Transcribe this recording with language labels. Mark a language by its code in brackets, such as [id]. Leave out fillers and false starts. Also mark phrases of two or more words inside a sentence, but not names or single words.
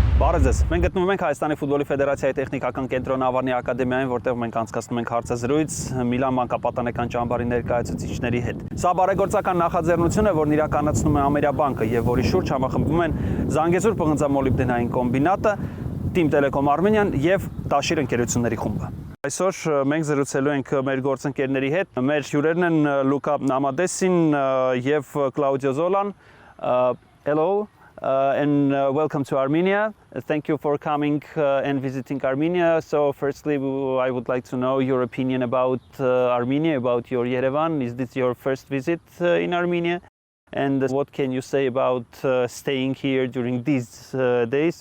[hy] Բարև ձեզ։ Մենք գտնվում ենք Հայաստանի ֆուտբոլի ֆեդերացիայի տեխնիկական կենտրոն Ավարնի ակադեմիայում, որտեղ մենք անցկացնում ենք հարցազրույց Միլան մանկապատանեկան ճամբարի ներկայացուցիչների հետ։ Սա բարեգործական նախաձեռնություն է, որն իրականացնում է Ameriabank-ը եւ որի շուրջ համախմբվում են Զանգեզուր պղնձամոլիբդենային կոմբինատը, Team Telecom Armenian եւ Տաշիր ընկերությունների խումբը։ Այսօր մենք զրուցելու ենք մեր գործընկերների հետ։ Մեր հյուրերն են Լուկա Նամադեսին եւ Կլաուդիո Զոլան։ Hello. [en] And welcome to Armenia. Thank you for coming and visiting Armenia. So firstly, I would like to know your opinion about Armenia, about your Yerevan. Is this your first visit in Armenia? And what can you say about staying here during these days?